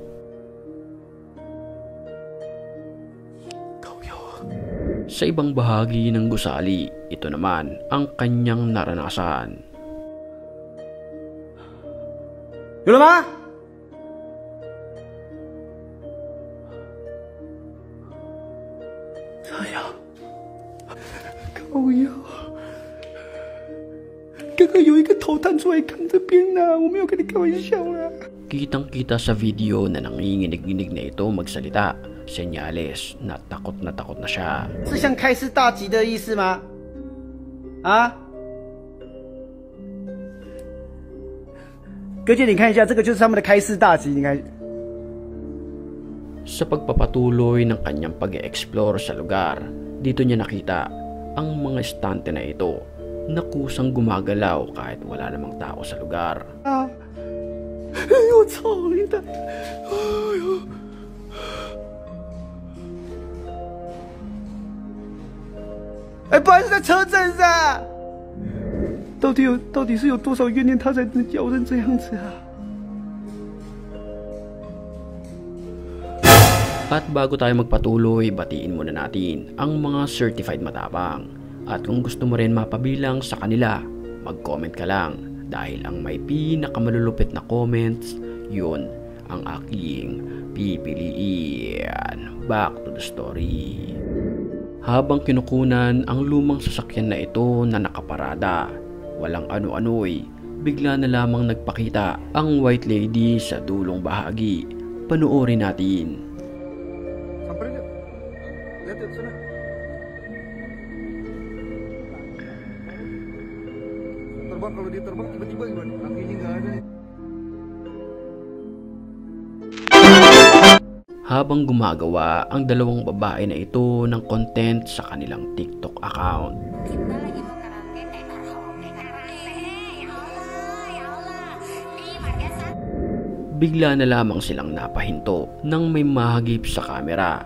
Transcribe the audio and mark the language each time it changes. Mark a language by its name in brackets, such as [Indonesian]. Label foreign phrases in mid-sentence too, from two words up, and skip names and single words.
[Filipino] Sa ibang bahagi ng gusali, ito naman ang kanyang naranasan. Yulama! [Indonesian] Saya. [Chinese] 高瑶，刚刚有一个头探出来看这边啊，我没有跟你开玩笑啦。 [Filipino] Kitang-kita sa video na nanginginig-nginig na ito magsalita. Senyales na takot na siya. [Chinese] 是像开市大吉的意思吗？啊？哥姐，你看一下，这个就是他们的开市大吉，你看。 [Filipino] Sa pagpapatuloy ng kanyang pag-e-explore sa lugar, dito niya nakita ang mga estante na ito na kusang gumagalaw kahit wala namang tao sa lugar. [Chinese] 哎呦，操你的！哎呦！哎，不然是在车站上。到底是有多少怨念，他才能咬成这样子啊？ [Filipino] At bago tayo magpatuloy, batiin muna natin ang mga certified matapang. At kung gusto mo rin mapabilang sa kanila, mag-comment ka lang. Dahil ang may pinakamalulupit na comments, yun ang aking pipiliin. [English] Back to the story. [Filipino] Habang kinukunan ang lumang sasakyan na ito na nakaparada, walang ano-ano'y bigla na lamang nagpakita ang [English] white lady [Filipino] sa dulong bahagi. Panoorin natin. [Indonesian] Terbang, kalau dia terbang tiba-tiba gimana? Kakinya nggak ada nih. [Filipino] Habang gumagawa ang dalawang babae na ito ng content sa kanilang TikTok account. Bigla na lamang silang napahinto nang may mahagip sa kamera.